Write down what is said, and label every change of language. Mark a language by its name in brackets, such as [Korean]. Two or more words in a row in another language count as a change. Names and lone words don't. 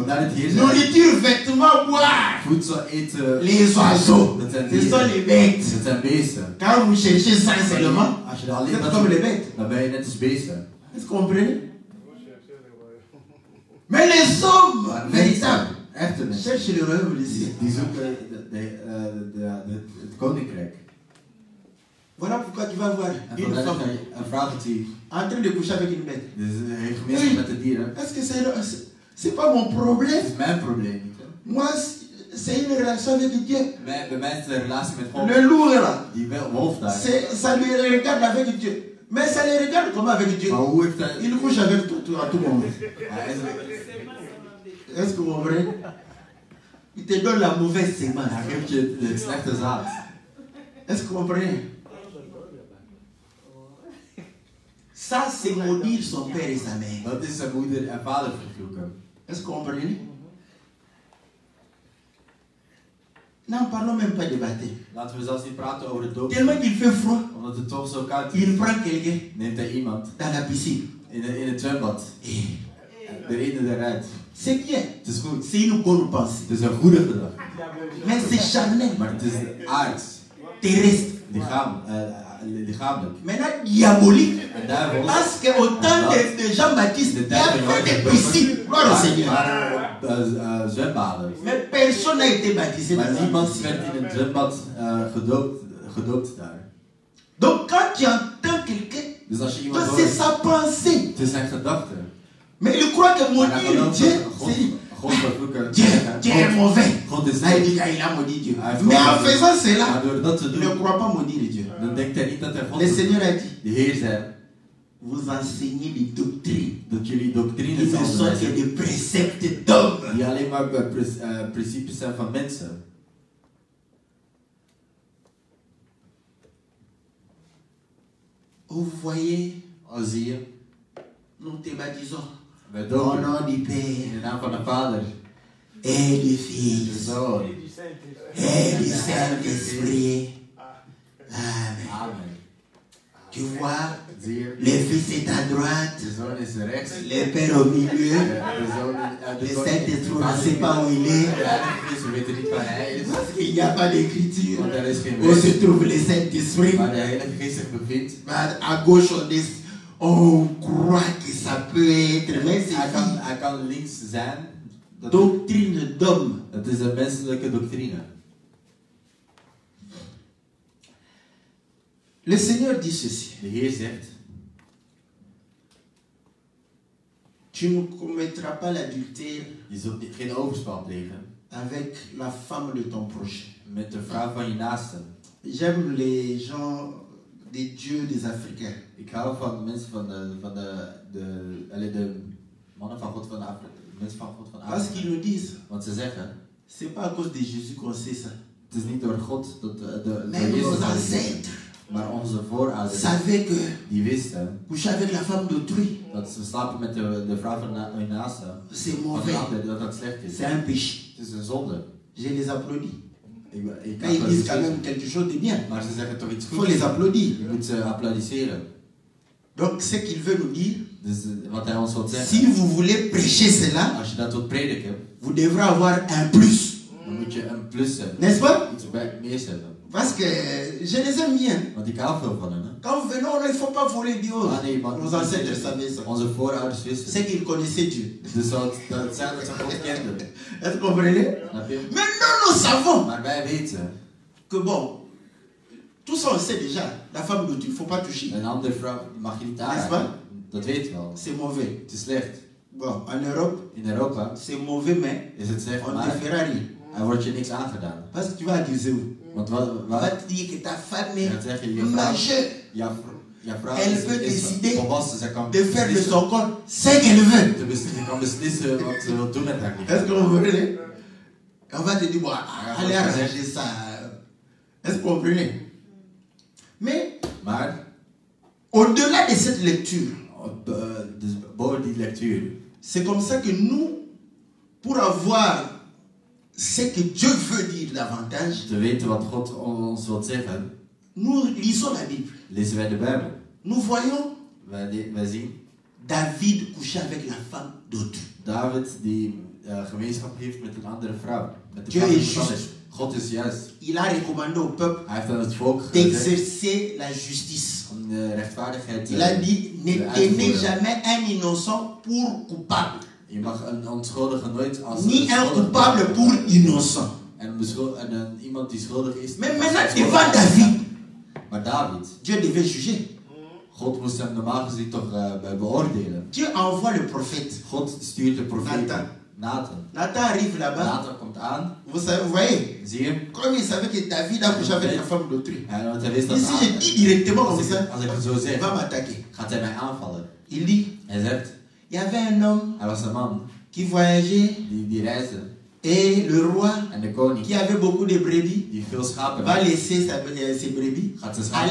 [Dutch] Vandaar dat Heer zegt, [French] nourriture, vêtements, boire. [Dutch] voedsel, eten, [French] Les oiseaux, [Dutch] dat zijn [French] ce sont [Dutch] dieren, [French] les bêtes. [Dutch] dat zijn beesten. [French] Quand vous cherchez ça seulement, [Dutch] Als je er [French] vous [Dutch] alleen [French] êtes [Dutch] dat [French] comme les [Dutch] zoekt, [French] bêtes. [Dutch] dan ben je net als beesten. [French] Est-ce que vous comprenez? Mais les hommes [Dutch] Maar [French] véritables [Dutch] echte mensen, [French] cherchent le royaume des cieux. [Dutch] die zoeken het koninkrijk. [French] Voilà pourquoi tu vas voir [Dutch] En [French] une [Dutch] vandaar dat [French] femme [Dutch] je een vrouw ziet, [French] en train de coucher avec une bête. [Dutch] dus hij gemeenschap met de dieren. [French] Est-ce que c'est pas mon problème? [Dutch] Dat is mijn probleem niet. Hè. [French] Moi, c'est une relation avec Dieu. [Dutch] Bij mij is het een relatie met God. [French] Le loup là, [Dutch] Die wolf daar. [French] ça lui regarde avec Dieu. Mais ça les regarde comment avec Dieu? [Dutch] Maar hoe heeft hij... [French] Il couche avec tout à tout moment. [Dutch] Hij is... [French] Est-ce que vous comprenez? Il te donne la mauvaise sémence. [Dutch] Hij geeft je het slechte zaad. [French] Est-ce que vous comprenez? Ça, c'est maudire son père et sa mère. [Dutch] Dat is zijn moeder en vader vervloeken. [French] Est-ce que vous comprenez? N'en parlons même pas de baptême. [Dutch] Laten we zelfs niet praten over het doop. [French] Tellement qu'il fait froid, [Dutch] Omdat het toch zo koud is. [French] il prend quelqu'un [Dutch] Neemt hij iemand [French] dans la piscine. [Dutch] in het zwembad. [French] Et [Dutch] Erin eruit. [French] c'est bien. [Dutch] Het is goed. [French] C'est une bonne pensée. [Dutch] Het is een goede gedachte. [French] Mais c'est charnel, [Dutch] Maar het is aards. [French] terrestre. [Dutch] Lichamelijk. [French] Maintenant, diabolique. [Dutch] En duivels. [French] Parce qu'au temps de Jean-Baptiste, il y avait des piscines. Gloire au Seigneur. [Dutch] Zwembaden. [French] Mais personne n'a été baptisé dans [Dutch] Maar [French] la [Dutch] niemand [French] piscine. [Dutch] werd in het zwembad gedoopt daar. [French] Donc quand tu entends quelqu'un, [Dutch] Dus als je iemand [French] donc c'est [Dutch] hoort, [French] sa pensée. [Dutch] het is zijn gedachte. [French] Mais il croit que [Dutch] Maar hij [French] maudire [Dutch] gelooft [French] Dieu, [Dutch] dat God vervloeken. [French] Dieu est mauvais. [Dutch] God is [French] Là, il [Dutch] slecht. [French] dit qu'il a maudit Dieu. [Dutch] Hij heeft [French] Mais en [Dutch] God vervloekt. [French] faisant cela, [Dutch] Maar door dat te [French] il ne [Dutch] doen, [French] croit pas maudire Dieu. [Dutch] dan denkt hij niet dat hij God [French] Le [Dutch] vervloekt. [French] Seigneur a dit, [Dutch] De Heer zei [French] vous enseignez des doctrines [Dutch] dat jullie [French] qui [Dutch] doctrines [French] ne [Dutch] zijn [French] sont que [Dutch] onderwijzen, [French] des préceptes d'hommes. [Dutch] die alleen maar principes zijn van mensen. [French] Vous voyez, [Dutch] Al zie je, [French] nous te baptisons [Dutch] wij [French] au [Dutch] dopen [French] nom du [Dutch] in [French] Père [Dutch] de naam van de Vader, [French] et du [Dutch] de [French] Fils [Dutch] Zoon. [French] et du Saint-Esprit. Amen. [Dutch] Amen. [French] Que Tu vois, [Dutch] Zie je? [French] le fils est à droite, [Dutch] De zoon is rechts. [French] le père au milieu, [Dutch] De zoon [French] le [Dutch] de [French] Saint-Esprit, on ne sait pas où il est. [Dutch] De Heilige Geest, we weten niet waar hij is. [French] Parce qu'il n'y a pas d'écriture. [Dutch] Want er is geen [French] Où se [Dutch] weg. [French] trouve le Saint-Esprit? [Dutch] Waar de Heilige Geest zich bevindt. [French] Mais à gauche, on croit que ça peut être, mais [Dutch] Hij [French] c'est [Dutch] kan links zijn. [French] une doctrine d'homme. [Dutch] Het is een menselijke doctrine. [French] Le Seigneur dit ceci. [Dutch] De Heer zegt, [French] Tu ne commettras pas l'adultère [Dutch] je zult geen overspel plegen [French] avec la femme de ton prochain. [Dutch] met de vrouw van je naaste. [French] J'aime les gens des dieux des Africains. [Dutch] Ik hou van mensen van de mannen van God van Afrika. Mensen van God van [French] Parce [Dutch] Afrika. [French] qu'ils nous disent, [Dutch] Want ze zeggen, [French] c'est pas à cause de Jésus qu'on sait ça. [Dutch] het is niet door God, door [French] Même [Dutch] Jezus [French] nos [Dutch] dat we dit [French] ancêtres [Dutch] weten. Maar onze voorouders, [French] savaient que [Dutch] die wisten [French] coucher avec la femme d'autrui, [Dutch] dat ze slapen met de vrouw van hun naaste. [French] c'est [Dutch] Van [French] mauvais. [Dutch] de ander, dat dat slecht is. [French] C'est un péché. [Dutch] Het is een zonde. [French] Je les applaudis. [Dutch] Ik [French] Mais ils disent quand même quelque chose de bien. [Dutch] Maar ze zeggen toch iets [French] Il faut [Dutch] goeds. [French] les applaudir. [Dutch] Je moet ze applaudisseren. [French] Donc, ce qu'il veut nous dire, [Dutch] Dus wat hij ons wil zeggen, [French] si vous voulez prêcher cela, [Dutch] als je dat wilt prediken, [French] vous devrez avoir un plus. [Dutch] dan moet je een plus hebben. [French] N'est-ce pas? [Dutch] Iets meer hebben. [French] Parce que je les aime bien. [Dutch] Want ik hou veel van hen. Hè? [French] Quand vous venez, il ne faut pas voler Dieu. [Dutch] Ah nee, maar [French] Nos ancêtres savaient ça. [Dutch] onze voorouders wisten. [French] C'est qu'ils connaissaient Dieu. [Dutch] Dus dat zijn dat ze God kenden. [French] Est-ce que vous comprenez? [Dutch] Snap je? [French] Mais nous savons [Dutch] Maar wij weten, [French] que bon, tout ça on sait déjà. La femme d'autrui, il ne faut pas toucher. [Dutch] een andere vrouw mag je niet aanraken. Dat weet je wel. [French] C'est mauvais. [Dutch] Het is slecht. [French] Bon, en Europe, [Dutch] In Europa [French] c'est mauvais, mais [Dutch] is het slecht, [French] on ne [Dutch] maar [French] te fera rien. [Dutch] er wordt je niks aangedaan. [French] Parce que tu vas accuser où? [Dutch] Want [French] On va te dire que ta femme [Dutch] je gaat [French] est [Dutch] zeggen, je vrouw, [French] majeure [Dutch] jouw vrouw [French] Elle peut décider [Dutch] volwassen. Zij kan [French] de faire de [Dutch] beslissen, [French] son corps ce qu'elle veut. [Dutch] je kan beslissen wat ze wil doen met haar [French] Est-ce que [Dutch] lichaam. [French] vous comprenez? On va te dire, bon, allez moi, je arranger ça. Est-ce que vous comprenez? Mais, [Dutch] Maar, [French] au-delà de cette lecture, [Dutch] dus boven die lectuur, [French] c'est comme ça que nous, pour avoir ce que Dieu veut dire davantage, [Dutch] te weten wat God ons wil zeggen, [French] nous lisons la Bible. [Dutch] lezen wij de Bijbel. [French] Nous voyons [Dutch] Wij zien [French] David coucher avec la femme d'autrui. [Dutch] David die gemeenschap heeft met een andere vrouw. Met de [French] Dieu [Dutch] vrouw [French] est [Dutch] van [French] juste. [Dutch] God. God is juist. [French] Il a recommandé au peuple [Dutch] Hij heeft aan het volk gezegd [French] d'exercer la justice. [Dutch] om de rechtvaardigheid [French] Il a dit, ne [Dutch] uit te [French] tenez [Dutch] voeren. [French] jamais un innocent pour coupable, [Dutch] Je mag een onschuldige nooit als [French] ni un [Dutch] schuldig [French] coupable [Dutch] behandelen. [French] pour innocent. [Dutch] En iemand die schuldig is. [French] Mais [Dutch] als [French] maintenant, [Dutch] hij [French] devant [Dutch] schuldig is. [French] David, [Dutch] Maar David, [French] Dieu devait juger. [Dutch] God moest hem normaal gezien toch beoordelen. [French] Dieu envoie le prophète. [Dutch] God stuurt de profeet Nathan. Nathan. [French] Nathan arrive là-bas. [Dutch] Nathan komt aan. [French] Vous savez, vous voyez, [Dutch] Zie je? [French] comme il savait que David a couché avec la femme d'autrui. [Dutch] Want hij wist dat [French] Ici, je dis directement comme [Dutch] als [French] ça, [Dutch] ik het zo [French] il [Dutch] zeg, [French] va m'attaquer. [Dutch] gaat hij mij aanvallen. [French] Il dit, [Dutch] Hij zegt, [French] il y avait un homme [Dutch] hij was een man [French] qui voyageait [Dutch] die reisde. [French] et le roi [Dutch] En de koning, [French] qui avait beaucoup de brebis [Dutch] die veel schapen [French] va [Dutch] had, [French] laisser ses brebis, [Dutch] gaat zijn schapen